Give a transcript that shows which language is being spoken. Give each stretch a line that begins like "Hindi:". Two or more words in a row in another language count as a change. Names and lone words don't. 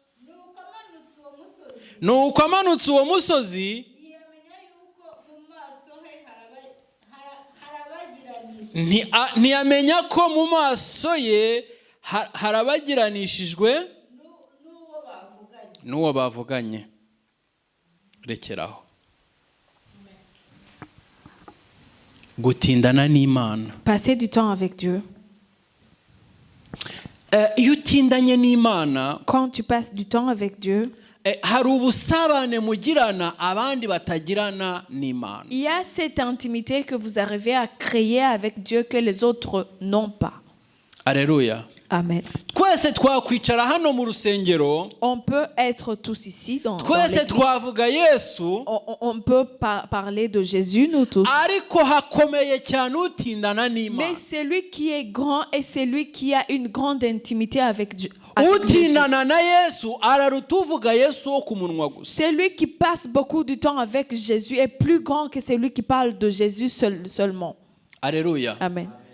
Kinyarwanda: Nuko amanutse uwo musozi ntiyamenya ko mu maso ye harabagiranishijwe n'uwo bavuganye. Rekeraho. Gutindana n'Imana.
French: Passer du temps avec Dieu.
Kinyarwanda: Iyo utindanye n'Imana,
French: quand tu passes du temps avec Dieu,
Kinyarwanda: hari ubusabane mugirana abandi batagirana n'Imana.
French: Il y a cette intimité que vous arrivez à créer avec Dieu que les autres n'ont pas. Alléluia. Amen.
Kinyarwanda: Twese twakwicara hano mu rusengero.
French: On peut être tous ici dans
Kinyarwanda: Twese twavuga Yesu.
French: On peut parler de Jésus, nous tous.
Kinyarwanda: Ariko hakomeye cyane utindana n'Imana.
French: Mais c'est lui qui est grand et c'est lui qui a une grande intimité avec Dieu. C'est lui qui passe beaucoup de temps avec Jésus et plus grand que celui qui parle de Jésus seulement. Alléluia. Amen.